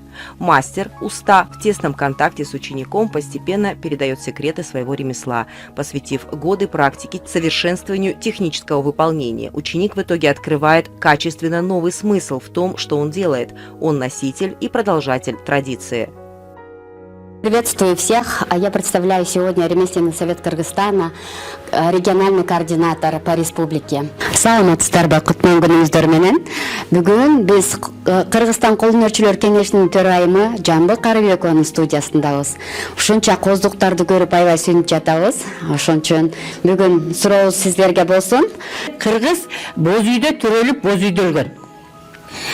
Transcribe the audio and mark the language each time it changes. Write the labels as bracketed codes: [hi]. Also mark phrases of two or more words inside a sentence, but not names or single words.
[ru] Мастер, уста, в тесном контакте с учеником постепенно передает секреты своего ремесла, посвятив годы практике совершенствованию технического выполнения. Ученик в итоге открывает качественно новый смысл в том, что он делает. Он носитель и продолжатель традиции. Приветствую всех. Я представляю сегодня ремесленный совет Кыргызстана, региональный координатор по республике. [ky] Саламатсыздарбы, куттуу күнүңүздөр менен. Бүгүн биз Кыргызстан кол өнөрчүлөр кеңешинин төрайымы Жамбыл Карыбекованын студиясындабыз. Ушунча коздуктарды көрүп аябай сүйүнүп жатабыз. Ошон үчүн бүгүн сурообуз сиздерге болсун. Кыргыз боз үйдө төрөлүп боз үйдө өлгөн.